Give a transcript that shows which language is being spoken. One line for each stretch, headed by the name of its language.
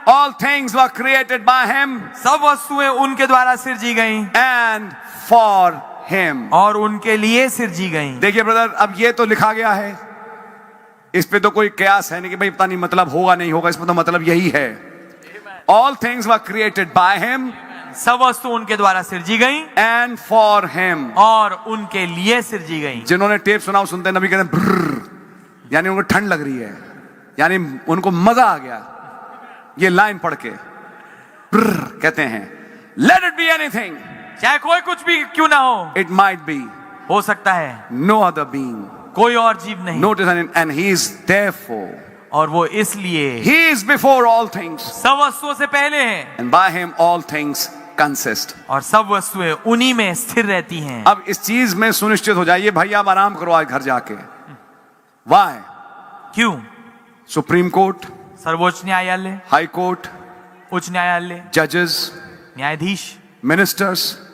English: all things were created by him
Hindi: सब वस्तुएं उनके द्वारा सिरजी गई
English: and for him.
Hindi: और उनके लिए सिरजी गई। देखिए ब्रदर, अब ये तो लिखा गया है, इस पे तो कोई कयास है नहीं कि भाई पता नहीं मतलब होगा नहीं होगा, इसमें तो मतलब यही है।
English: All things were created by him
Hindi: सब वस्तु उनके द्वारा सिरजी गई
English: and for him.
Hindi: और उनके लिए सिरजी गई। जिन्होंने टेप सुना वो सुनते नबी कहते हैं ब्रर, यानी उनको ठंड लग रही है, यानी उनको मजा आ गया ये लाइन पढ़ के। ब्रर कहते हैं
English: let it be anything,
Hindi: चाहे कोई कुछ भी क्यों ना हो,
English: it might be
Hindi: हो सकता है
English: no other being.
Hindi: कोई और जीव नहीं,
English: Notice and he is therefore,
Hindi: और वो इसलिए
English: he is before all things
Hindi: सब वस्तुओं से पहले है
English: and by him all things consist.
Hindi: और सब वस्तुएं उन्हीं में स्थिर रहती हैं। अब इस चीज में सुनिश्चित हो जाइए, भाई आप आराम करो आज घर जाके।
English: Why?
Hindi: क्यों?
English: supreme court,
Hindi: सर्वोच्च न्यायालय,
English: high court,
Hindi: उच्च न्यायालय,
English: जजेस,
Hindi: न्यायाधीश,
English: ministers,